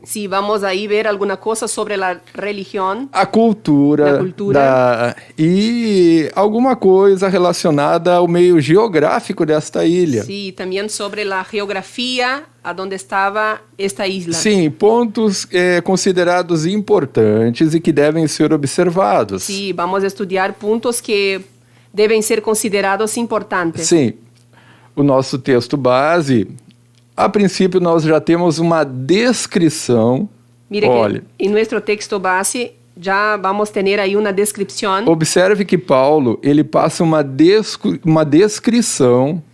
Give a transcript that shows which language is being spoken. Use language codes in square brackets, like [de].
[es] Sí, vamos ahí ver alguna cosa sobre la religión, [pt] a cultura, Da cultura. e alguma coisa relacionada ao meio geográfico desta ilha. [es] sí, también sobre la geografía a donde estaba esta isla. [pt] Sim, pontos considerados importantes e que devem ser observados. [es] Sí, vamos a estudiar puntos que deben ser considerados importantes. [pt] Sim, o nosso texto base, a princípio nós já temos uma descrição. [es] Mire [pt] Olha, [es] que en nuestro texto base ya vamos a tener ahí una descripción. [pt] observe que Paulo, ele passa uma descrição